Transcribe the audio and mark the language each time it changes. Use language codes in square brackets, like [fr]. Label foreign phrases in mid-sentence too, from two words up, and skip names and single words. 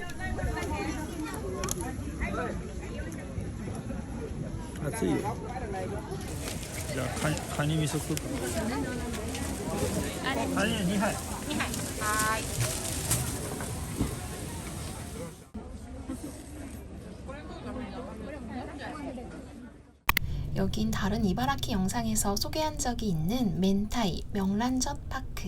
[ja] 熱いよ。じゃあカニ味噌スープ。カニ2杯。 [ko] 여긴 다른 이바라키 영상에서 소개한 적이 있는 멘타이 명란젓 파크.